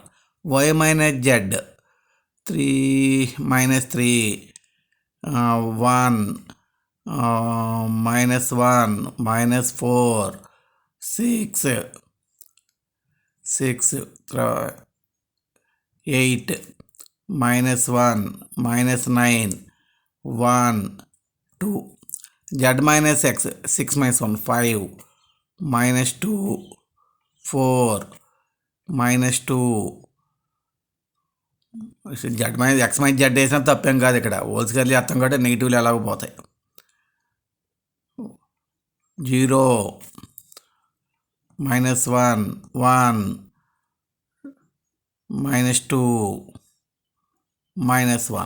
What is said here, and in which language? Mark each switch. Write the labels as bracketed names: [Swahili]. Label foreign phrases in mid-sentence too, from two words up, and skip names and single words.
[English] Y minus Z 3, minus 3, 1, minus 1, minus 4, 6, 8, minus 1, minus 9, 1, 2. Z minus X, 6 minus 1, 5, minus 2, 4, minus 2. Z minus X minus Z [Telugu] వేసినా తప్పేం కాదు. ఇక్కడ హోల్స్ కలిసి అర్థం కాబట్టి నెగిటివ్లు ఎలాగో పోతాయి. [English] 0, minus 1, 1, minus 2, minus 1.